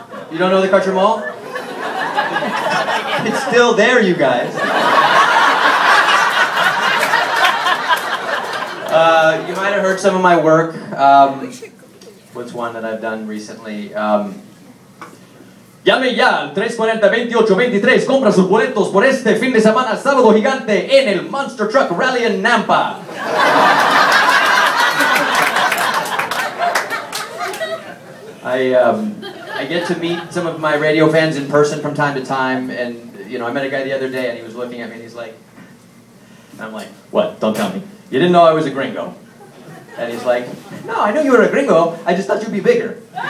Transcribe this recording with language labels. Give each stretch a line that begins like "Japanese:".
English: You don't know the Karcher Mall? It's still there, you guys. You might have heard some of my work. What's one that I've done recently?
Spanish: Llame ya al 340-2823. Compra sus boletos por este fin de semana, sábado gigante, en el Monster Truck Rally en Nampa.
English: I get to meet some of my radio fans in person from time to time, and you know, I met a guy the other day, and he was looking at me, and he's like, and I'm like, what? Don't tell me. You didn't know I was a gringo. And he's like, no, I knew you were a gringo, I just thought you'd be bigger.